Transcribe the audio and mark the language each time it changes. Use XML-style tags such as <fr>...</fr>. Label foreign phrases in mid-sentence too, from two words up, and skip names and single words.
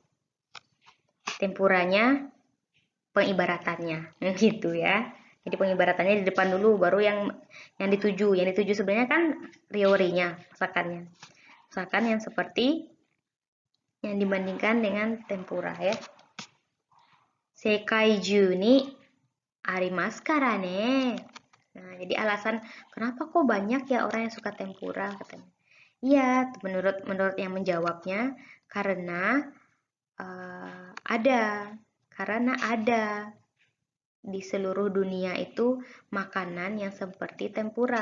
<id>Tempuranya pengibaratannya. Gitu ya. Jadi pengibaratannya di depan dulu, baru yang dituju. Yang dituju sebenarnya kan riorinya, masakannya. Masakan yang seperti yang dibandingkan dengan tempura ya.</id> <ja>世界中にありますからね.</ja> <id>Nah, jadi alasan kenapa kok banyak ya orang yang suka tempura katanya. Iya, menurut yang menjawabnya karena ada di seluruh dunia itu makanan yang seperti tempura.</id>